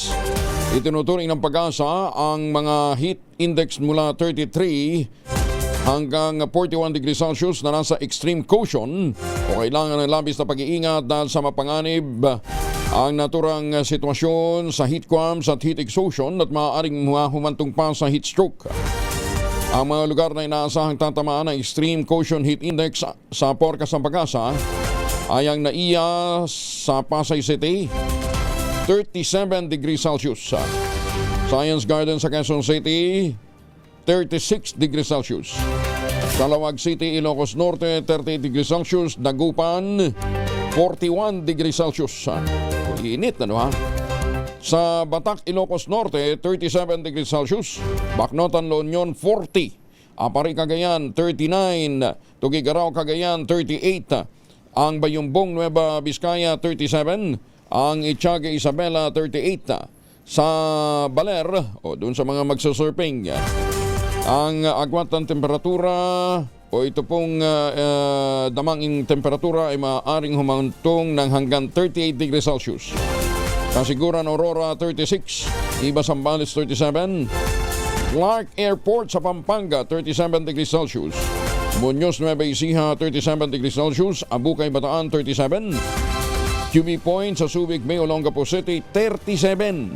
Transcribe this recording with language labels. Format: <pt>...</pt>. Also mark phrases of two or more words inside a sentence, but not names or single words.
<tl>Itinuturing ng Pag-asa ang mga</tl> <en>heat index</en> <tl>mula 33 hanggang 41</tl> <en>degrees Celsius</en> <tl>na nasa</tl> <en>extreme caution</en> <tl>o kailangan ng labis na pag-iingat dahil sa mapanganib ang naturang sitwasyon sa</tl> <en>heat cramps</en> <tl>at</tl> <en>heat exhaustion</en> <tl>at maaaring humantong pa sa</tl> <en>heat stroke.</en> <tl>Ang mga lugar na inaasahang tatamaan ng</tl> <en>Extreme Caution Heat Index</en> <tl>sa forecast ng Pag-asa ay ang NAIA sa Pasay City, 37</tl> <en>degrees Celsius.</en> <tl>Science Garden sa Quezon City, 36</tl> <en>degrees Celsius.</en> <tl>Calawag City, Ilocos Norte, 38</tl> <en>degrees Celsius.</en> <tl>Dagupan, 41</tl> <en>degrees Celsius.</en> <tl>Init na ha? Sa Batak, Ilocos Norte, 37</tl> <en>degrees Celsius.</en> <tl>Bacnotan, La Union, 40. Apari, Cagayan, 39. Tugigaraw, Cagayan, 38. Ang Bayumbong, Nueva Vizcaya, 37. Ang Ittiaga, Isabela, 38. Sa Baler, doon sa mga magsusurfing, ang agwat ng temperatura o ito pong damanging temperatura ay maaaring humantong ng hanggang 38</tl> <en>degrees Celsius.</en> <tl>Kasiguran, Aurora, 36. Iba, Zambales, 37. Clark Airport sa Pampanga, 37</tl> <en>degrees Celsius.</en> <tl>Muñoz, Nueva Ecija, 37</tl> <en>degrees Celsius.</en> <tl>Abukay, Bataan, 37. QB Point sa Subic, Bay, Olongapo City, 37.</tl>